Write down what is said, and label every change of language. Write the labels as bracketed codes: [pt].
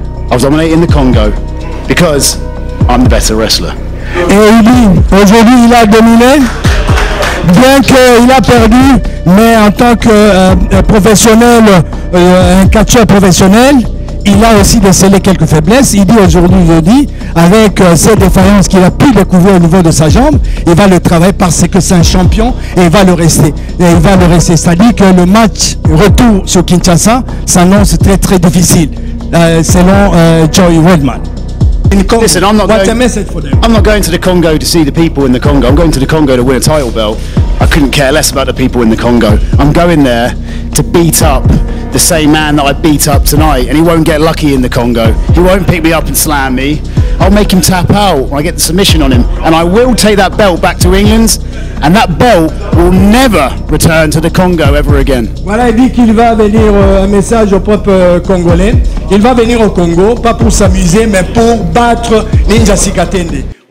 [en] I was dominating the Congo because I'm the better wrestler. [fr] Et aujourd'hui, il a dominé, bien qu'il a perdu, mais en tant que professionnel, un catcheur professionnel, il a aussi décelé quelques faiblesses. Il dit aujourd'hui, avec ces défaillances qu'il a pu découvrir au niveau de sa jambe, il va le travailler parce que c'est un champion et il va le rester. C'est-à-dire que le match retour sur Kinshasa s'annonce très très difficile, selon Joey Wedman. [en] Listen, I'm not going to the Congo to see the people in the Congo. I'm going to the Congo to win a title belt. I couldn't care less about the people in the Congo. I'm going there to beat up the same man that I beat up tonight, and he won't get lucky in the Congo. He won't pick me up and slam me. I'll make him tap out when I get the submission on him, and I will take that belt back to England, and that belt will never return to the Congo ever again. [fr] Voilà, il dit qu'il va venir, un message au peuple congolais. Il va venir au Congo, pas pour s'amuser, mais pour battre Ninja Sikatende.